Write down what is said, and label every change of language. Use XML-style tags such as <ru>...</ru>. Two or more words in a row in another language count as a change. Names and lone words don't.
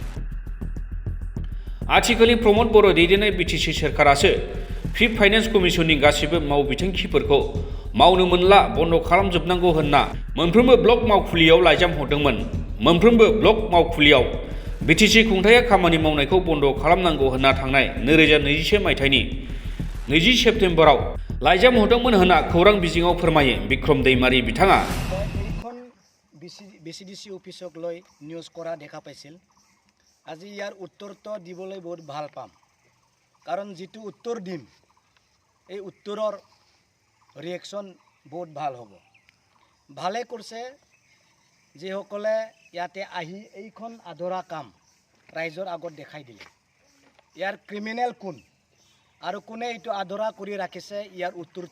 <brx>आथिखालनि प्रमोद बर' दैदेननाय बिटिसि सोरखारासो</brx> <en>fifth finance commissionनि</en> <brx>गासिबो मावबिथांखिफोरखौ मावनो मोनला बन्द खालामजोबनांगौ होनना मोनफ्रोमबो ब्लक मावखुलियाव लाइजाम हरदोंमोन मोनफ्रोमबो ब्लक मावखुलियाव बिटिसि खुंथाया खामानि मावनायखौ बन्द खालामनांगौ होनना थांनाय 2021 मायथाइनि 20 सेप्तेम्बराव लाइजाम हरदोंमोन होनना खौरां बिजोङाव फोरमायो बिक्रम दैमारि बिथाङा</brx> <as>এইখন VCDC অফিচক লৈ নিউজ কৰা দেখা পাইছিল আজি ইয়াৰ উত্তৰটো দিবলৈ বহুত ভাল পাম কাৰণ যিটো উত্তৰ দিম এই উত্তৰৰ ৰিয়েকশ্যন বহুত ভাল হ'ব ভালে কৰিছে যিসকলে ইয়াতে আহি এইখন আধৰা কাম ৰাইজৰ আগত দেখাই দিলে ইয়াৰ ক্ৰিমিনেল কোন আৰু কোনে এইটো আধৰা কৰি ৰাখিছে ইয়াৰ উত্তৰটো</as>